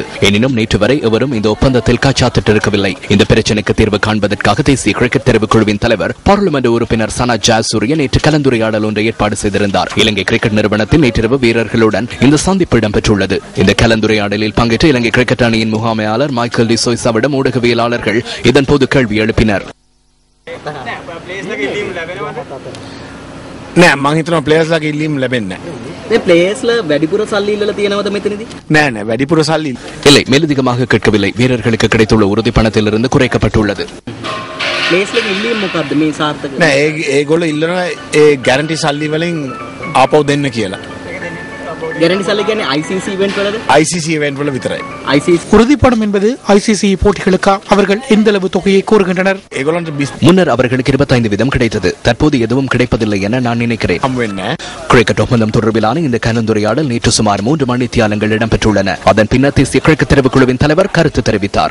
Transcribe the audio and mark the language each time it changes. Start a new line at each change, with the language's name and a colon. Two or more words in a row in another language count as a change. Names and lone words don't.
Tamil: எனினும் நேற்று வரை எவரும் இந்த ஒப்பந்தத்தில் கைச்சாத்திட்டிருக்கவில்லை. இந்த பிரச்சினைக்கு தீர்வு காண்பதற்காக தேசிய கிரிக்கெட் தெரிவுக்குழுவின் தலைவர் பார்லிமெண்ட் உறுப்பினர் சனா ஜாசூரிய நேற்று கலந்துரையாடல் ஒன்றை ஏற்பாடு செய்திருந்தார். இலங்கை கிரிக்கெட் நிறுவனத்தில் நேற்றிரவு வீரர்களுடன் இந்த சந்திப்பு இடம்பெற்றுள்ளது. இந்த கலந்துரையாடலில் பங்கேற்ற இலங்கை கிரிக்கெட் அணியின் முகாமையாளர் மைக்கேல் டி சொய்சாவிடம் ஊடகவியலாளர்கள் இதன்போது கேள்வி எழுப்பினர்.
Sinhala: නෑ මං හිතනවා ප්ලේයර්ස් ලාගේ ඉල්ලීම් ලැබෙන්නේ නැහැ. මේ ප්ලේයර්ස් ලා වැඩිපුර සල්ලි ඉල්ලලා තියෙනවද මෙතනදී? නෑ වැඩිපුර සල්ලි
Tamil: இல்லை, மேலதிகமாக கேட்கவில்லை. வீரர்களுக்கு கிடைத்துள்ள உறுதி பணத்திலிருந்து குறைக்கப்பட்டுள்ளது.
Sinhala: ප්ලේයර්ස් ලාගේ ඉල්ලීම් මොකද්ද මේ සාර්ථක? නෑ ඒගොල්ලෝ ඉල්ලනවා ඒ ගැරන්ටි සල්ලි වලින් ආපහු දෙන්න කියලා. ගැරන්ටි සල්ලි කියන්නේ ICC ඉවෙන්ට් වලද? ICC ඉවෙන්ට් වල විතරයි. ICC
Tamil: உறுதிப்படம் என்பது ICC போட்டிகளுக்கு அவர்கள் எந்த அளவு தொகையை கோருகின்றனர்? முன்னர் அவர்களுக்கு 25% கிடைத்தது. தற்போது எதுவும் கிடைப்பதில்லை என நான் நினைக்கிறேன். கிரிக்கெட் ஒப்பந்தம் தொடர்பிலான இந்த கலந்துரையாடல் நேற்று சுமார் 3 மணித்தியாலங்கள் இடம்பெற்றுள்ளன. அதன் பின்னர் தேசிய கிரிக்கெட் தெரிவுக்குழுவின் தலைவர் கருத்து தெரிவித்தார்.